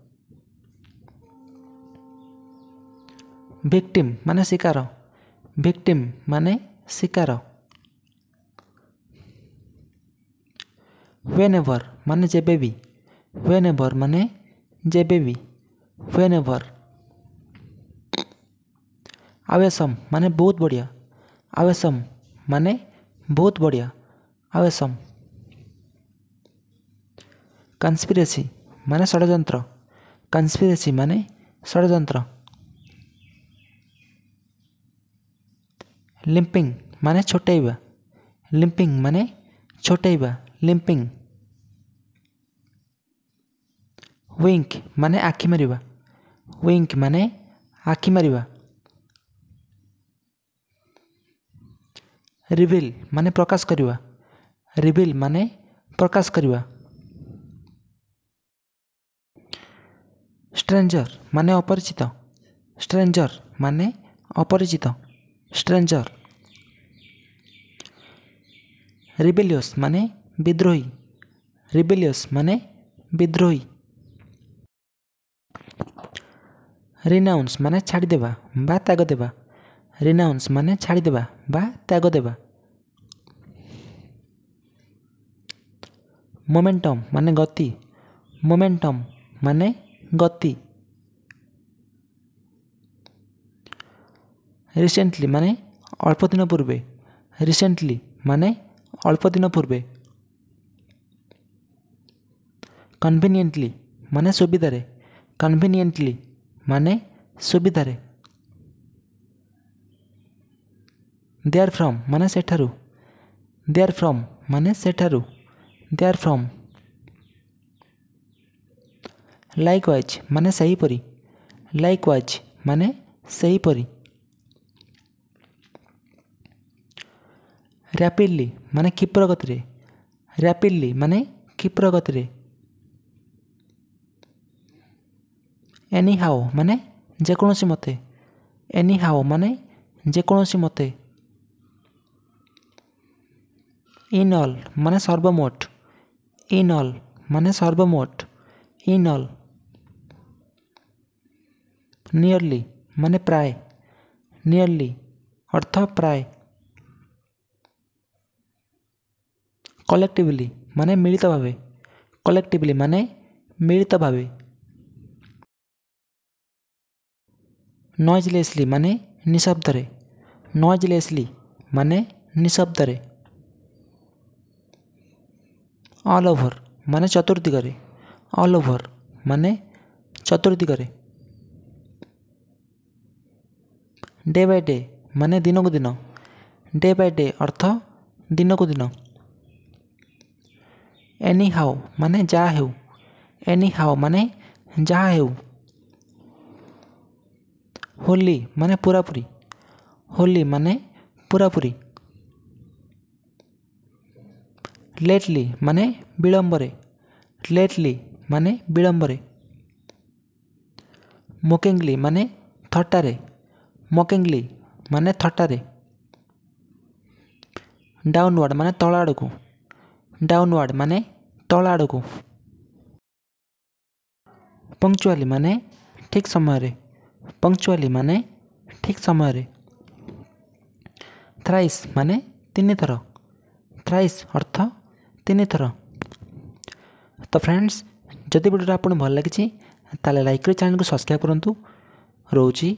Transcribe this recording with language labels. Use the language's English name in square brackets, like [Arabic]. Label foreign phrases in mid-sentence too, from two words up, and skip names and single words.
[Odia] ଭିକ୍ଟିମ ମାନେ ଶିକାର, ଭିକ୍ଟିମ ମାନେ ଶିକାର। ହ୍ୱେନେଭର ମାନେ ଯେବେବି, ହ୍ୱେନେଭର ମାନେ ଯେବେବି, whenever। awesome ମାନେ ବହୁତ ବଢ଼ିଆ, awesome ମାନେ ବହୁତ ବଢ଼ିଆ, awesome। conspiracy ମାନେ ଷଡ଼ଯନ୍ତ୍ର, conspiracy ମାନେ ଷଡ଼ଯନ୍ତ୍ର। limping ମାନେ ଛୋଟାଇବା, limping ମାନେ ଛୋଟାଇବା, limping। wink ମାନେ ଆଖି ମାରିବା, wink ମାନେ ଆଖି ମାରିବା। ରିଭିଲ ମାନେ ପ୍ରକାଶ କରିବା, ରିଭିଲ ମାନେ ପ୍ରକାଶ କରିବା। ଷ୍ଟ୍ରେଞ୍ଜର ମାନେ ଅପରିଚିତ, ଷ୍ଟ୍ରେଞ୍ଜର ମାନେ ଅପରିଚିତ, ଷ୍ଟ୍ରେଞ୍ଜର। ରିବେଲିଅସ ମାନେ ବିଦ୍ରୋହୀ, ରିବେଲିଅସ ମାନେ ବିଦ୍ରୋହୀ। ରିନାଉନ୍ସ ମାନେ ଛାଡ଼ି ଦେବା ବା ତ୍ୟାଗ ଦେବା, ରିନାଉନ୍ସ ମାନେ ଛାଡ଼ି ଦେବା ବା ତ୍ୟାଗ ଦେବା। ମୋମେଣ୍ଟମ ମାନେ ଗତି, ମୋମେଣ୍ଟମ ମାନେ ଗତି। ରିସେଣ୍ଟଲି ମାନେ ଅଳ୍ପ ଦିନ ପୂର୍ବେ, ରିସେଣ୍ଟଲି ମାନେ ଅଳ୍ପ ଦିନ ପୂର୍ବେ। କନ୍ଭିନିଅଣ୍ଟଲି ମାନେ ସୁବିଧାରେ, କନ୍ଭିନିଅଣ୍ଟଲି ମାନେ ସୁବିଧାରେ। [English] there from [Odia] ମାନେ ସେଠାରୁ, [English] there from [Odia] ମାନେ ସେଠାରୁ, [English] there from. [Odia] ଲାଇକୱାଇଜ ମାନେ ସହିପରି, ଲାଇକୱାଇଜ ମାନେ ସହିପରି। ରାପିଡଲି ମାନେ କ୍ଷିପ୍ର ଗତି, ରାପିଡଲି ମାନେ କ୍ଷିପ୍ର ଗତି। [English] any how [Odia] ମାନେ ଯେକୌଣସି ମତେ, [English] any how [Odia] ମାନେ ଯେକୌଣସି ମତେ। [English] in all [Odia] ମାନେ ସର୍ବମୋଟ, [English] in all [Odia] ମାନେ ସର୍ବମୋଟ, [English] in all. [Odia] ନିଅରଲି ମାନେ ପ୍ରାୟ, ନିଅରଲି ଅର୍ଥ ପ୍ରାୟ। କଲେକ୍ଟିଭଲି ମାନେ ମିଳିତ ଭାବେ, କଲେକ୍ଟିଭଲି ମାନେ ମିଳିତ ଭାବେ। ନଏଜଲେସଲି ମାନେ ନିଶବ୍ଦରେ, ନଏଜଲେସଲି ମାନେ ନିଶବ୍ଦରେ। [English] all over [Odia] ମାନେ ଚତୁର୍ଦିଗରେ, [English] all over [Odia] ମାନେ ଚତୁର୍ଦିଗରେ। [English] day by day [Odia] ମାନେ ଦିନ କୋ ଦିନ, [English] day by day [Odia] ଅର୍ଥ ଦିନ କୋ ଦିନ। [English] any how [Odia] ମାନେ ଯାହା ହେଉ, [English] any how [Odia] ମାନେ ଯାହା ହେଉ। ହୋଲି ମାନେ ପୁରାପୁରି, ହୋଲି ମାନେ ପୁରାପୁରି। ଲେଟଲି ମାନେ ବିଳମ୍ବରେ, ଲେଟଲି ମାନେ ବିଳମ୍ବରେ। ମକିଙ୍ଗଲି ମାନେ ଥଟ୍ଟାରେ, ମକିଙ୍ଗଲି ମାନେ ଥଟ୍ଟାରେ। ଡାଉନୱାର୍ଡ ମାନେ ତଳ ଆଡ଼କୁ, ଡାଉନୱାର୍ଡ ମାନେ ତଳ ଆଡ଼କୁ। ପଙ୍କଚୁଅଲି ମାନେ ଠିକ ସମୟ ରେ, ପଙ୍କଚୁଅଲି ମାନେ ଠିକ ସମୟ ରେ। ଥ୍ରାଇସ ମାନେ ତିନି ଥର, ଥ୍ରାଇସ ଅର୍ଥ ତିନି ଥର। ତୋ ଫ୍ରେଣ୍ଡସ ଯଦି ଭିଡିଓ ଆପକୋ ଭଲ ଲଗୀ ତାଲେ ଲାଇକ କର ଚ୍ୟାନେଲ କୋ ସବସ୍କ୍ରାଇବ କରୁଁ।